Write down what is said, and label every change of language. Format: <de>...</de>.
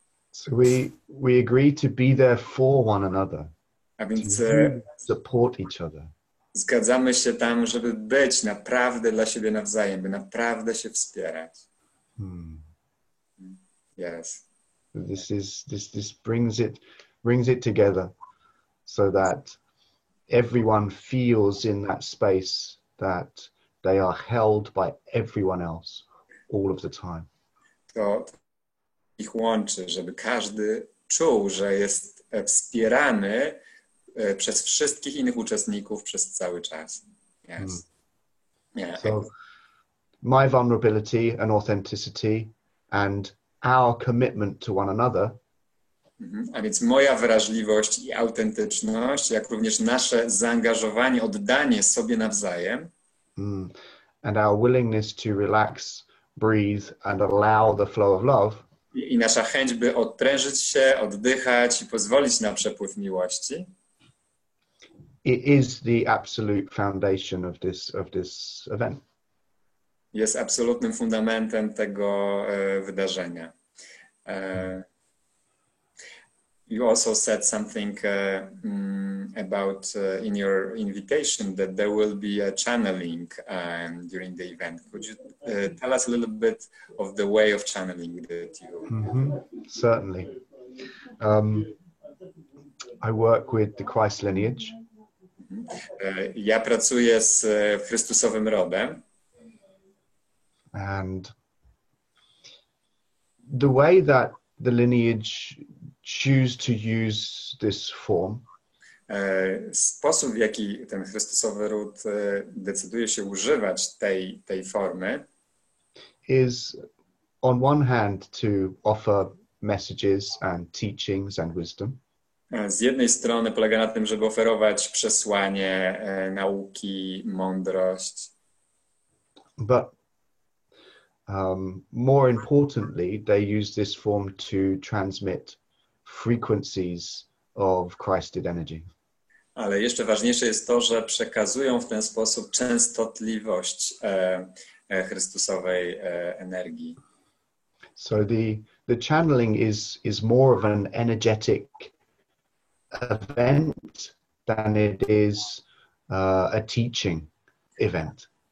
<en>So we agree to be there for one another.</en> <pl>A więc</pl> <en>support each other.</en> <pl>Zgadzamy się tam, żeby być naprawdę dla siebie nawzajem, by naprawdę się wspierać.</pl> <en>Yes. This brings it together so that everyone feels in that space that they are held by everyone else all of the time.</en> <pl>To ich łączy, żeby każdy czuł, że jest wspierany przez wszystkich innych uczestników przez cały czas.</pl> <en>Yes. Yeah. So my vulnerability and authenticity and our commitment to one another.</en> <pl>A więc moja wrażliwość i autentyczność, jak również nasze zaangażowanie, oddanie sobie nawzajem.</pl> <en>And our willingness to relax, breathe and allow the flow of love.</en> <pl>I nasza chęć, by odprężyć się, oddychać i pozwolić na przepływ miłości.</pl> <en>It is the absolute foundation of this event.</en> <pl>Jest absolutnym fundamentem tego wydarzenia.</pl> <en>You also said something about in your invitation that there will be a channeling during the event. Could you tell us a little bit of the way of channeling that you? Certainly. I work with the Christ lineage.</en> <pl>Ja pracuję z Chrystusowym rodem.</pl> <en>And the way that the lineage choose to use this form.</en> <pl>Sposób, w jaki ten Chrystusowy ród decyduje się używać tej formy,</pl> <en>is on one hand to offer messages and teachings and wisdom.</en> <pl>Z jednej strony polega na tym, żeby oferować przesłanie, nauki, mądrość.</pl> <en>But more importantly, they use this form to transmit frequencies of Christed energy.</en> <pl>Ale jeszcze ważniejsze jest to, że przekazują w ten sposób częstotliwość Chrystusowej energii.</pl> <en>So the channeling is more of an energetic event than it is a teaching event.</en>